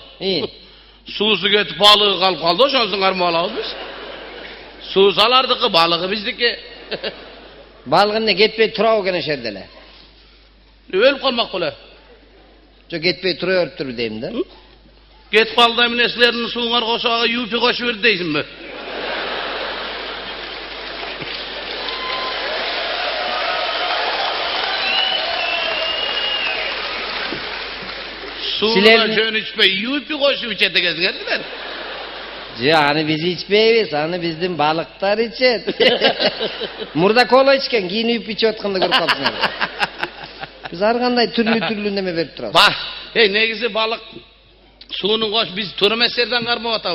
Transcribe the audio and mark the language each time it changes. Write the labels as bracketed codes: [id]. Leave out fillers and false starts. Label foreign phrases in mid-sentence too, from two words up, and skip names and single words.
[ky] Суусу кетип балыгы калып калды, ошонусун кармап алабыз биз. Суу салардыкы, балыгы биздики. Балыгы эмне кетпей турабы экен ошол жерде эле? Өлүп калмак боло. Жок, кетпей тура бериптирби дейм да. Кетип калды эмне силердин сууңар кошо юпи кошуп берди дейсиңби? Сууна жөн ичпей, юпи кошуп ичет экенсиңер силер. Жок, аны биз ичпейбиз, аны биздин балыктар ичет. Мурда кола ичкен, кийин үйүп ичип атканды көрүп калдыңар. Биз ар кандай түрлүү неме берип турабыз. Ба, негизи балык суунун кош биз туура эмес жерден кармап атабыз.